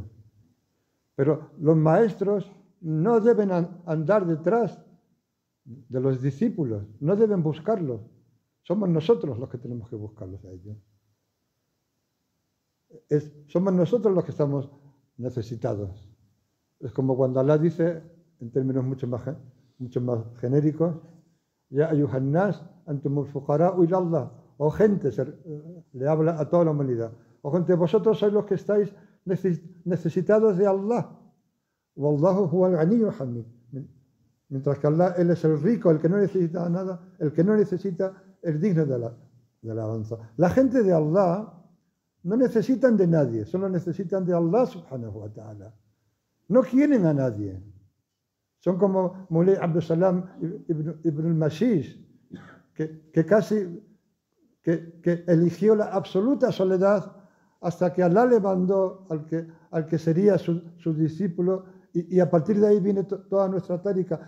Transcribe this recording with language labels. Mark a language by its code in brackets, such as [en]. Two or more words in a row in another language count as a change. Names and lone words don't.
[es] Pero los maestros no deben andar detrás de los discípulos, no deben buscarlos. Somos nosotros los que tenemos que buscarlos a ellos. Somos nosotros los que estamos necesitados. Es como cuando Allah dice, en términos mucho más genéricos, [ar] يا أيها الناس أنتم الفقراء إلى الله. [es] O gente, le habla a toda la humanidad. O gente, vosotros sois los que estáis necesitados de Allah. [ar] والله هو الغني الحميد. [es] Mientras que Allah, Él es el rico, el que no necesita nada, el que no necesita es digno de la alabanza. La gente de Allah no necesitan de nadie, solo necesitan de Allah [ar] سبحانه وتعالى. [es] No quieren a nadie. Son como Mulay Abdul Salam ibn al-Mashish, que eligió la absoluta soledad hasta que Allah le mandó al que sería su discípulo, y a partir de ahí viene toda nuestra tárica.